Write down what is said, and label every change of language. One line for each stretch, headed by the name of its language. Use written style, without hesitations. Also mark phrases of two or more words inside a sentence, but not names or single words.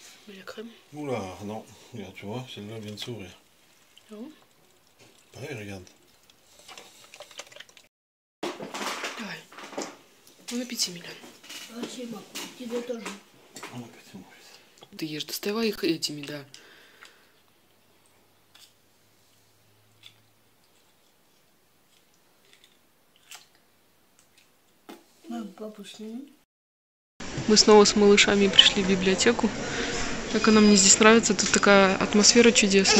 French: Et la crème? Oula, non. Regarde, tu vois, celle-là vient de s'ouvrir. Oh. Pareil, regarde. Давай. Bon appétit,
Russian: Милан. Спасибо. Тебе тоже.
French: Bon appétit, mon fils.
Russian: Ты ешь, доставай их этими, да. Папу сними. Мы снова с малышами пришли в библиотеку. Как она мне здесь нравится, тут такая атмосфера чудесная.